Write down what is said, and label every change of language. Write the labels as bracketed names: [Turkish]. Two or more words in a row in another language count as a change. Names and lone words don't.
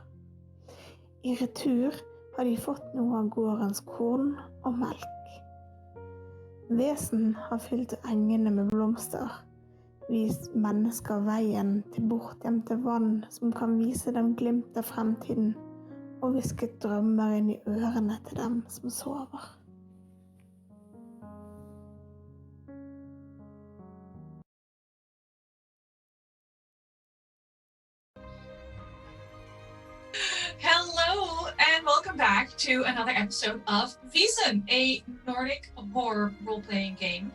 [Norwegian] I retur har de fått noe av gårdens korn og melk. Vesen har fylt engene med blomster, vist mennesker veien til bortgjemte vann som kan vise dem glimt av fremtiden, og hvisket drømmer inn i ørene til dem som sover. [English] Hello and welcome back to another episode of Vaesen, a Nordic horror role-playing game.